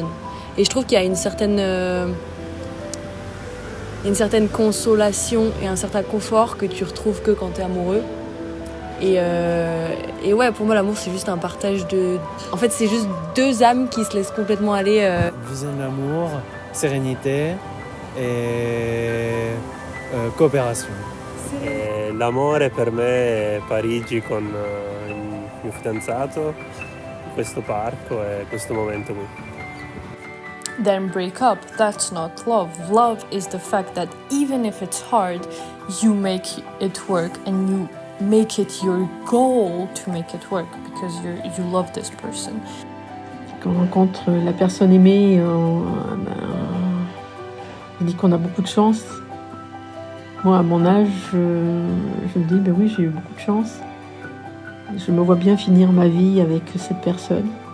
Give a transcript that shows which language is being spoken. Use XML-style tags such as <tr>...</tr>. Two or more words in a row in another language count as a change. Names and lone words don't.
<fr>Et je trouve qu'il y a une certaine consolation et un certain confort que tu retrouves que quand t'es amoureux. Et ouais, pour moi, l'amour, c'est juste un partage de... En fait, c'est juste 2 âmes qui se laissent complètement aller. Vision de l'amour, sérénité et coopération.</fr> <it>L'amore per me è Parigi con il mio fidanzato, questo parco e questo momento qui.</it> <en>Then break up. That's not love. Love is the fact that even if it's hard, you make it work and you make it your goal to make it work because you love this person.</en> <fr>Quand on rencontre la personne aimée, on dit qu'on a beaucoup de chance. Moi, à mon âge, je me dis, ben oui, j'ai eu beaucoup de chance. Je me vois bien finir ma vie avec cette personne.</fr>